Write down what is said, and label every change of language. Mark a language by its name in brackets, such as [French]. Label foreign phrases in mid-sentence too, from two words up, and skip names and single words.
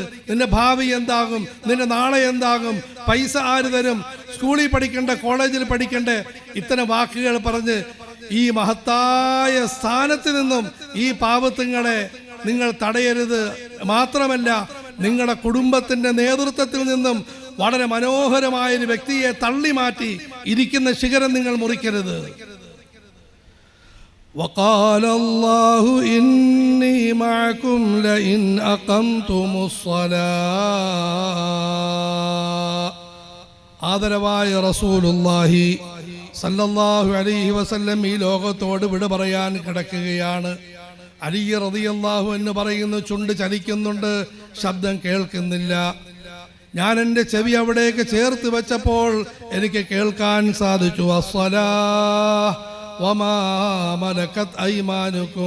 [Malayalam] നിന്റെ ഭാവി എന്താകും, നിന്റെ നാളെ എന്താകും, പൈസ ആര് തരും, സ്കൂളിൽ പഠിക്കണ്ടേ, കോളേജിൽ പഠിക്കണ്ടേ, ഇത്തരം വാക്കുകൾ പറഞ്ഞ് ഈ മഹത്തായ സ്ഥാനത്ത് നിന്നും ഈ പാവത്തുങ്ങളെ നിങ്ങൾ തടയരുത്. മാത്രമല്ല, നിങ്ങളുടെ കുടുംബത്തിന്റെ നേതൃത്വത്തിൽ നിന്നും വളരെ മനോഹരമായൊരു വ്യക്തിയെ തള്ളി മാറ്റി ഇരിക്കുന്ന ശിഖരം നിങ്ങൾ മുറിക്കരുത്. [Arabic] وقال الله إني معكم لئن أقمتم الصلاة. [Malayalam] ആദരവായ [Arabic] رسول الله صلى الله عليه وسلم [Malayalam] ഈ ലോകത്തോട് വിട പറയാൻ കിടക്കുകയാണ്. അലി [Arabic] رضي الله عنه [Malayalam] പറയുന്നു, ചുണ്ട് ചലിക്കുന്നുണ്ട്, ശബ്ദം കേൾക്കുന്നില്ല. ഞാൻ എൻ്റെ ചെവി അവിടേക്ക് ചേർത്ത് വെച്ചപ്പോൾ എനിക്ക് കേൾക്കാൻ സാധിച്ചു, [Arabic] الصلاة وما ملكت أيمانكم.